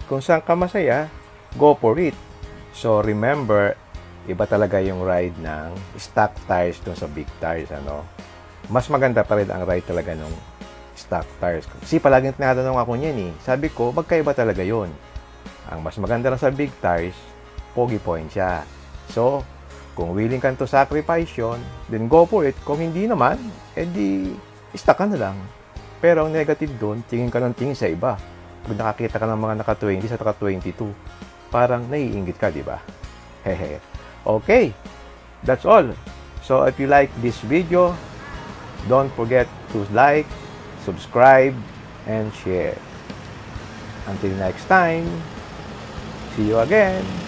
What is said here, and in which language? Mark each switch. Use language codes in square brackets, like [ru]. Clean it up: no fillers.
[tl] Kung saan ka masaya, [en] go for it. [tl] So, remember, iba talaga yung ride ng stock tires dun sa big tires, ano? Mas maganda pa rin ang ride talaga ng stock tires. Kasi palaging tinatanong ako niyan eh. Sabi ko, magkaiba talaga yun. Ang mas maganda lang sa big tires, pogi point siya. So, kung willing ka [en] to sacrifice [tl] yun, [en] then go for it. [tl] Kung hindi naman, edi stuck ka na lang. Pero ang negative doon, tingin ka ng tingin sa iba. Pag nakakita ka ng mga naka-20 sa naka-22, parang naiinggit ka, di ba? [en] Hehe. Okay, that's all. So, if you like this video, don't forget to like, subscribe, and share. Until next time, see you again.